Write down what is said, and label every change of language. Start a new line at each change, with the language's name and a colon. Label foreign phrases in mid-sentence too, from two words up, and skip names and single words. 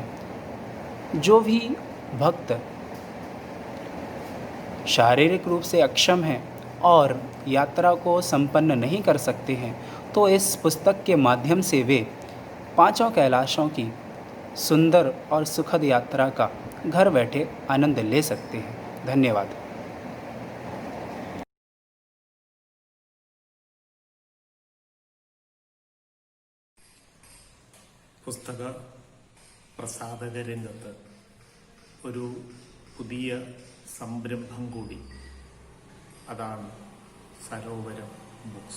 Hindi: जो भी भक्त शारीरिक रूप से अक्षम हैं और यात्रा को संपन्न नहीं कर सकते हैं, तो इस पुस्तक के माध्यम से वे पांचों कैलाशों की सुंदर और सुखद यात्रा का घर बैठे आनंद ले सकते हैं। धन्यवाद।
Malayalam: പുസ്തക പ്രസാധക രംഗത്ത് ഒരു പുതിയ സംരംഭം കൂടി, അതാണ് സരോവരം ബുക്സ്.